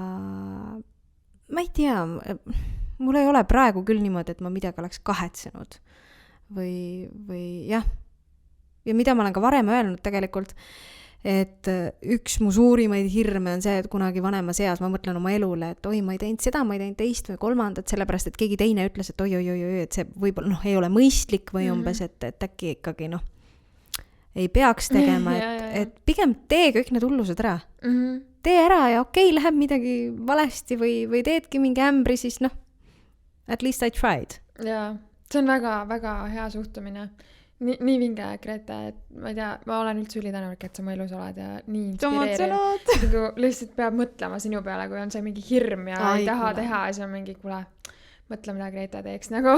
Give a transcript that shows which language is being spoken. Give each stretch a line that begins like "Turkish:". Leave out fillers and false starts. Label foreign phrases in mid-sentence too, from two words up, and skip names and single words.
Estonian: ma ei tea, mul ei ole praegu küll niimoodi, et ma midagi oleks kahetsenud või jah, ja mida ma olen ka varem öelnud tegelikult, et üks mu suurimaid hirme on see, et kunagi vanemas eas ma mõtlen oma elule, et ma ei teinud seda, ma ei teinud teist või kolmandat, sellepärast, et keegi teine ütles, et oi, et see võib-olla ei ole mõistlik või umbes, et äkki ikkagi ei peaks tegema, et pigem tee kõik need hullused ära. Tee ära ja läheb midagi valesti või teedki mingi ämbri, siis
English: at least I tried.
Estonian: Jaa, see on väga, väga hea suhtumine. Nii vinge, Grete, et ma ei tea, ma olen üldse ülitänulik, et sa mu elus oled ja nii inspireeriv. Lihtsalt peab mõtlema sinu peale, kui on see mingi hirm ja ei taha teha ja see on mingi, kuule, mõtle, mida Grete teeks nagu.